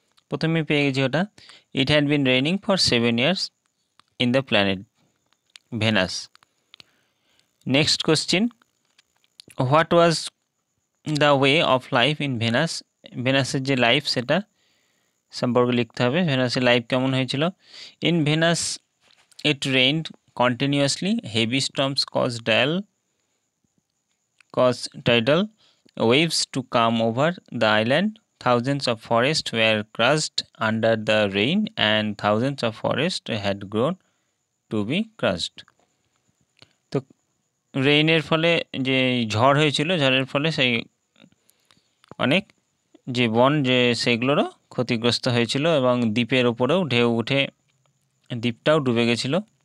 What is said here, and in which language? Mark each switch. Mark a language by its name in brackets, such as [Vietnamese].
[English] প্রথমে পেয়ে গেছি ওটা, it had been raining for 7 years in the planet Venus. Next question, what was the way of life in Venus. [Bangla] ভেনাসের যে life সেটা সম্পর্কে লিখতে হবে। ভেনাসের লাইফ কেমন হয়েছিল? [English] In Venus it rained continuously, heavy storms caused tidal waves to come over the island. Thousands of forests were crushed under the rain and thousands of forests had grown to be crushed. [Bangla] তো রেইনের ফলে যে ঝড় হয়েছিল, ঝড়ের ফলে সেই অনেক যে বন যে সেগুলোরও ক্ষতিগ্রস্ত হয়েছিল এবং দ্বীপের ওপরেও ঢেউ উঠে দ্বীপটাও ডুবে গেছিল।